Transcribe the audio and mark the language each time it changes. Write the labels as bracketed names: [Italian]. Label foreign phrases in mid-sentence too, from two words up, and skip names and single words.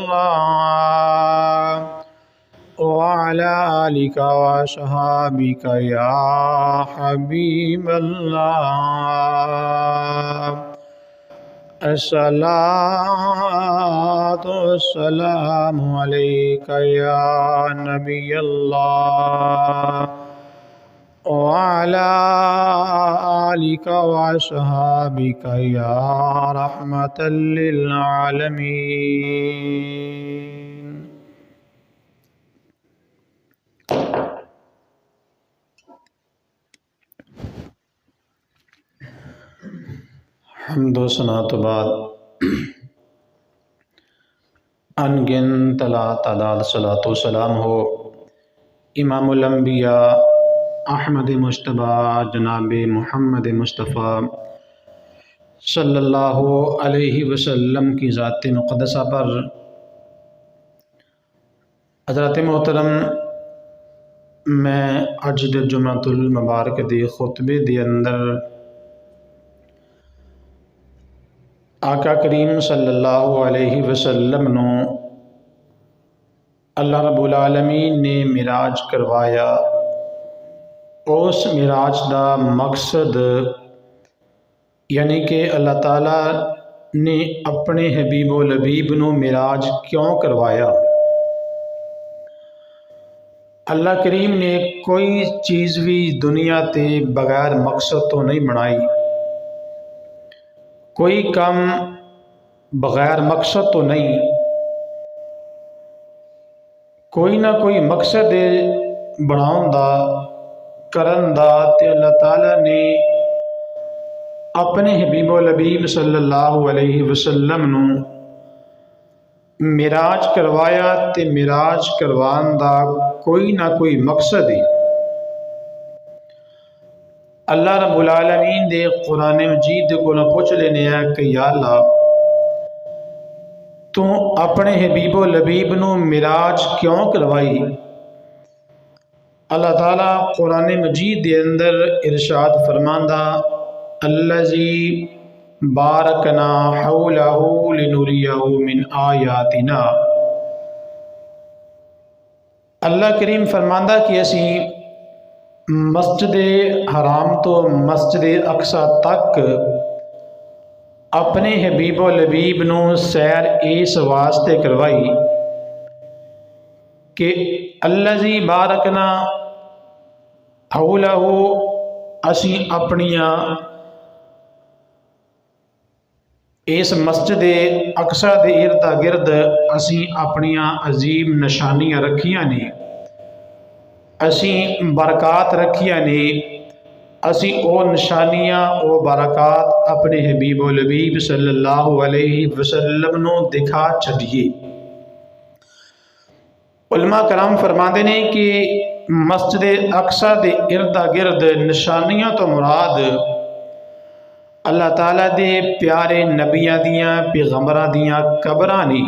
[Arabic] الله وعلى آلك وأصحابك يا حبيب الله الصلاة والسلام عليك يا نبي الله وعلى آلك وأصحابك يا رحمة للعالمين. [Urdu] حمدو ثنات بعد انگن تلا تعداد صلاتو سلام ہو امام الانبیاء احمد مجتبیٰ جناب محمد مصطفیٰ [Arabic] صلى الله عليه وسلم [Urdu] کی ذات مقدسہ پر. [Punjabi] حضرت محترم، میں اج دے جمعۃ المبارک دے خطبے دے اندر آقا کریم [Arabic] صلى الله عليه وسلم [Punjabi] نوں اللہ رب العالمین نے معراج کروایا. [Urdu] اس معراج کا مقصد یعنی کہ اللہ تعالیٰ نے اپنے حبیبو لبیب نوں معراج کیوں کروایا. [Punjabi] اللہ کریم نے کوئی چیز بھی دنیا تے بغیر مقصد تو نہیں بنائی، کوئی کام بغیر مقصد تو نہیں، کوئی نہ کوئی مقصد بناؤن دا کرن دا. تے اللہ تعالیٰ نے اپنے حبیبو لبیب [Arabic] صلى الله عليه وسلم [Punjabi] نوں معراج کروایا. تے معراج کروان دا کوئی نہ کوئی مقصد ہے. اللہ رب العالمین دے قرآن مجید کو پچھ لینے کہ یا اللہ، تو اپنے حبیبو لبیب نوں معراج کیوں کروائی. اللہ تعالیٰ قرآن مجید دے اندر ارشاد فرماندا, [Arabic] الذي باركنا حوله لنريه من آياتنا. [Punjabi] اللہ کریم فرماندا کہ اسی مسجد حرام تو مسجد اقصیٰ تک اپنے حبیبو لبیب نوں سیر اس واسطے کروائی کہ [Arabic] الذي باركنا حوله, [Punjabi] ، اسی اپنیا اس مسجد اقصیٰ دے اردا گرد اسی اپنیا عظیم نشانیاں رکھیاں نے، اسی برکات رکھیاں نے. اسی او نشانیاں او برکات اپنے حبیبو لبیب [Arabic] صلى الله عليه وسلم [Punjabi] نوں دکھا چھڈیے. علما کرام فرماتے نے کہ مسجد اقصیٰ دے اردا گرد نشانیاں تو مراد اللہ تعالیٰ دے پیارے نبیاں دیاں پیغمبراں دیاں قبراں نے.